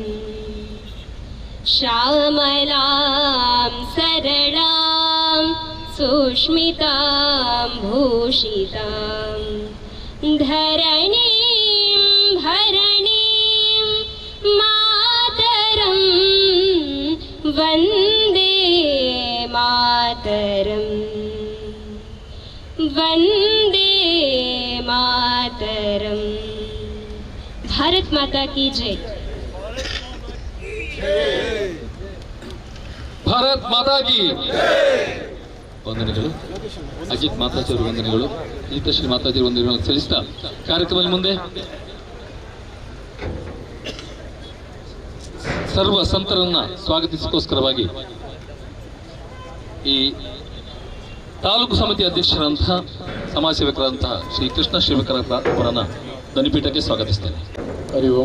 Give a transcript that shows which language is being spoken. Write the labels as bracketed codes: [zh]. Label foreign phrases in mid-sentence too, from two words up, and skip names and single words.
[sa] श्यामलां सरलां सुष्मितां भूषितां धरणीं भरणीं मातरं वन्दे मातरं वन्दे मातरं. [hi] भारत माता की जय. [kn] ಭಾರತ್ ಮಾತಾ ಕಿ ವಂದನೆಗಳು. ಅಜಿತ್ ಮಾತಾಜಿ ಅವರು ವಂದನೆಗಳು, ಗೀತಶ್ರೀ ಮಾತಾಜಿ ವಂದನೆಗಳನ್ನು ಸಲ್ಲಿಸ್ತಾ ಕಾರ್ಯಕ್ರಮದ ಮುಂದೆ ಸರ್ವ ಸಂತರನ್ನ ಸ್ವಾಗತಿಸೋಸ್ಕರವಾಗಿ ಈ ತಾಲೂಕು ಸಮಿತಿ ಅಧ್ಯಕ್ಷರಂತಹ ಸಮಾಜ ಸೇವಕರಂತಹ ಶ್ರೀ ಕೃಷ್ಣ ಶ್ರೀಮಕರ ಅವರನ್ನ ಧ್ವನಿಪೀಠಕ್ಕೆ ಸ್ವಾಗತಿಸ್ತೇನೆ.